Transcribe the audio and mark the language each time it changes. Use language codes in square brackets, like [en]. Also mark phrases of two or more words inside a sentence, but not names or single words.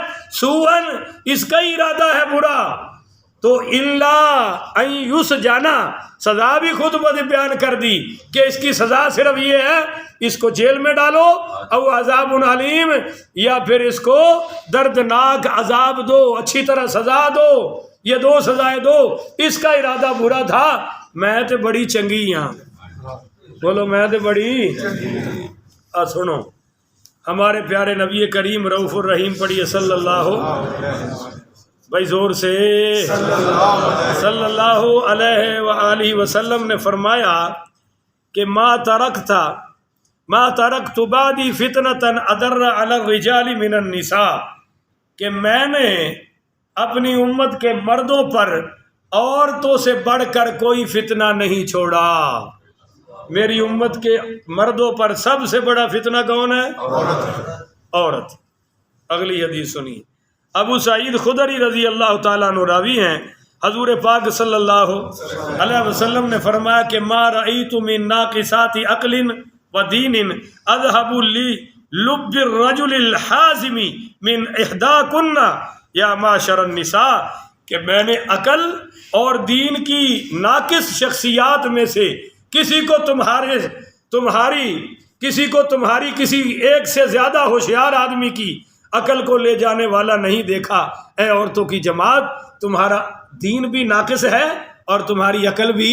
[ur] سوءا، اس کا ہی ارادہ ہے برا، تو [ar] الا ان یسجنا، [ur] سزا بھی خود بیان کر دی کہ اس کی سزا صرف یہ ہے اس کو جیل میں ڈالو، [ar] او عذاب علیم، [ur] یا پھر اس کو دردناک عذاب دو، اچھی طرح سزا دو، یہ دو سزائیں دو، اس کا ارادہ برا تھا، [pa] میں تو بڑی چنگی ہاں، [ur] بولو میں تو بڑی۔ سنو ہمارے پیارے نبی کریم [ar] رؤوف الرحیم [ur] پڑھیے [ar] صلی اللہ [ur] بھائی زور سے [ar] صلی اللہ علیہ وآلہ وسلم [ur] نے فرمایا کہ [ar] ما ترکت بعدی فتنة اضر علی الرجال من النساء، [ur] کہ میں نے اپنی امت کے مردوں پر عورتوں سے بڑھ کر کوئی فتنہ نہیں چھوڑا۔ میری امت کے مردوں پر سب سے بڑا فتنہ کون ہے؟ عورت۔ اگلی حدیث سنیے، ابو سعید خدری [ar] رضی اللہ تعالیٰ عنہ [ur] راوی ہیں، حضور پاک [ar] صلی اللہ علیہ وسلم [ur] نے فرمایا کہ [ar] ما رأیت من ناقصات عقل و دین اذهب للب الرجل الحازم من احداکن یا معاشر النساء، [ur] کہ میں نے عقل اور دین کی ناقص شخصیات میں سے کسی کو تمہاری کسی ایک سے زیادہ ہوشیار آدمی کی عقل کو لے جانے والا نہیں دیکھا۔ اے عورتوں کی جماعت، تمہارا دین بھی ناقص ہے اور تمہاری عقل بھی۔